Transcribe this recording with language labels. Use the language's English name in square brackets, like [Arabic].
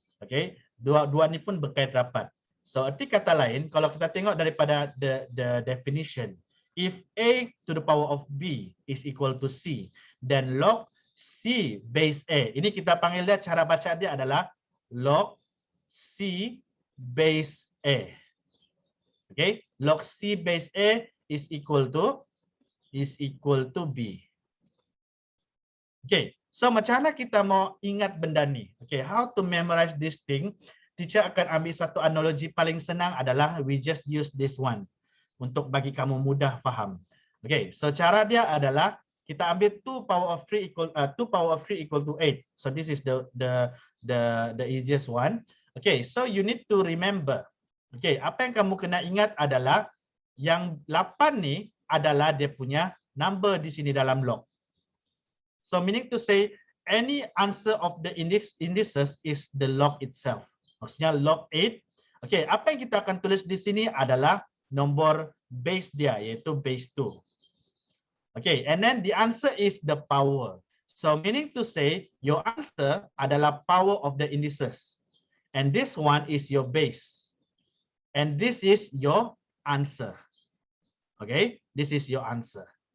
[English] Okay, [Malay] dua ni pun berkait rapat. [English] So [Malay] arti kata lain, kalau kita tengok daripada [English] the definition, if A to the power of B is equal to C, then log C base A. [Malay] Ini kita panggil dia, cara baca dia adalah log C base A. [English] Okay, log C base A is equal to B. [Malay] Okay, so macam mana kita mau ingat benda ni? Okay, [English] how to memorize this thing? [Malay] Teacher akan ambil satu analogi paling senang adalah [English] we just use this one [Malay] untuk bagi kamu mudah faham. Okay, so cara dia adalah kita ambil 2 power of 3 equal to 8. [English] So this is the easiest one. Okay, so you need to remember. [Malay] Okay, apa yang kamu kena ingat adalah yang 8 ni adalah dia punya number di sini dalam log. [English] So meaning to say any answer of the indices is the log itself. [Malay] Maksudnya log 8. Okay, apa yang kita akan tulis di sini adalah nombor base dia, yaitu base 2. [English] Okay, and then the answer is the power. So meaning to say your answer [Malay] adalah [English] power of the indices. And this one is your base. And this is your answer. Okay, this is your answer.